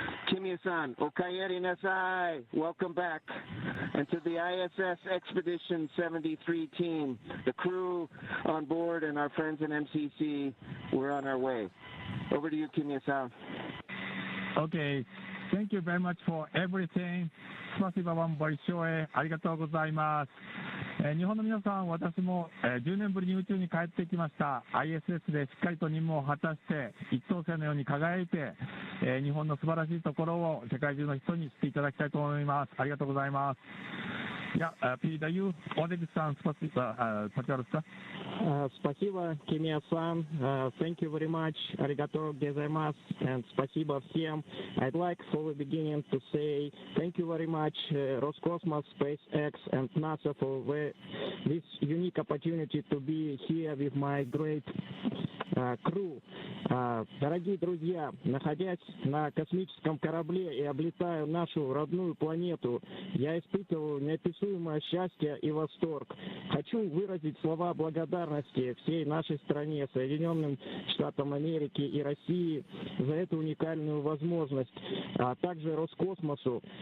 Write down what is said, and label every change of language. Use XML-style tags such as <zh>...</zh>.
<en>Kimya-san,</en> <ja>Okayeri Nasai,</ja> <en>welcome back. And to the ISS Expedition 73 team, the crew on board and our friends in MCC, we're on our way. Over to you, Kimya-san. Okay. Thank you very much for everything.</en> <ja>スパシバワンボイショーへありがとうございます。日本の皆さん、私も10年ぶりに宇宙に帰ってきました。 ISS でしっかりと任務を果たして一等星のように輝いて、日本の素晴らしいところを世界中の人に知っていただきたいと思います。ありがとうございます。</ja> <ru>Я передаю Олег-сан, пожалуйста. Спасибо,</ru> <en>Кимия-сан. Thank you very much.</en> <ja>Arigato gozaimasu.</ja> <ru>And спасибо всем.</ru> <en>I'd like for the beginning to say thank you very much, Roscosmos, SpaceX, and NASA for this unique opportunity to be here with my great crew.</en> <ru>Дорогие друзья, находясь на космическом корабле и облетая нашу родную планету, я испытываю неописуемое счастье и восторг. Хочу выразить слова благодарности всей нашей стране, Соединенным Штатам Америки и России за эту уникальную возможность, а также Роскосмосу.</ru>